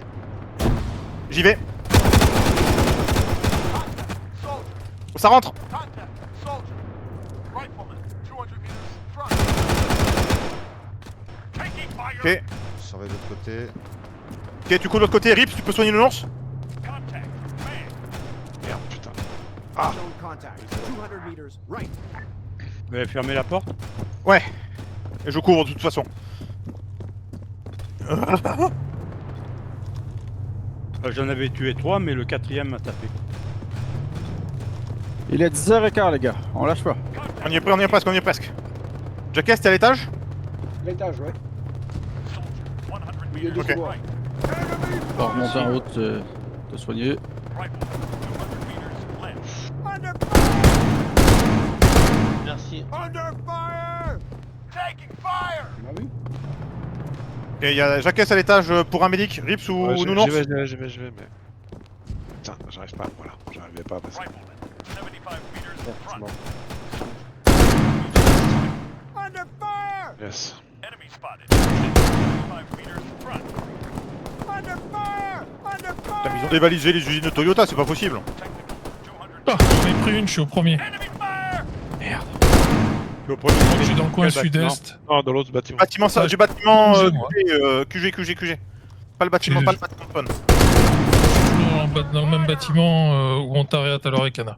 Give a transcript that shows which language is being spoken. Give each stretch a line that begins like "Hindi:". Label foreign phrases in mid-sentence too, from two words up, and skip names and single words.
French: J'y vais. Oh, ça rentre. Ok. Je surveille de l'autre côté. Ok, tu cours de l'autre côté. Rips, tu peux soigner le lance? Merde, putain.
English: Zone contact. 200 meters right.
French: Vous avez fermé la porte? Ouais. Et je couvre de toute façon. J'en avais tué 3, mais le 4ème m'a tapé. Il est 10h15, les gars. On lâche pas. On y est presque, on y est presque. Jacques, t'es à l'étage? L'étage, ouais. Milieu du Ok. couloir. On va remonter en haut, te soigner. Merci.
English: Under fire! Taking fire!
French: Tu m'as vu? Ok, il y a Jacques à l'étage pour un médic. Rips ou Ouais, Nounours? j'y vais, mais. Putain, j'arrive pas, voilà. J'arrivais pas à passer.
English: Under fire! Yes. Under fire! Under
French: Putain, mais ils ont
English: fire!
French: dévalisé les usines de Toyota, c'est pas possible. Ah, j'en ai pris une, je suis au premier. Je suis au premier. Je suis dans le coin Quel bâtiment? sud-est. Non, dans l'autre bâtiment. Bâtiment, Ah, du bâtiment QG, QG. Pas le bâtiment, J'ai- pas le bâtiment spawn. Dans le même bâtiment où on t'a arrêté à l'Orecana.